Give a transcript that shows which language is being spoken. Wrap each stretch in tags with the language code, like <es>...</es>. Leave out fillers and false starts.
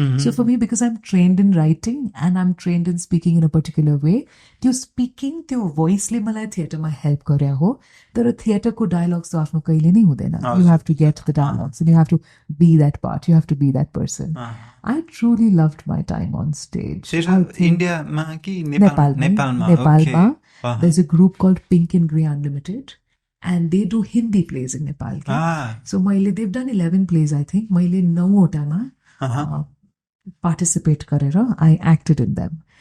<en>So for me, because I'm trained in writing and I'm trained in speaking in a particular way,</en> <ne>त्यो speaking, त्यो voice ले मलाई theatre मा help गर्या हो. तर theatre को dialogues तो आफ्नो कहिले नै हुँदैन.</ne> <en>You have to get the dialogues and you have to be that part. You have to be that person. I truly loved my time on stage.</en> <ne>इन्डियामा कि नेपालमा?</ne> <en>There's a group called Pink and Grey Unlimited and they do Hindi plays in Nepal. So they've done 11 plays, I think.</en> <ne>मैले 9वटामा participate गरेर</ne> <en>I acted in them.</en>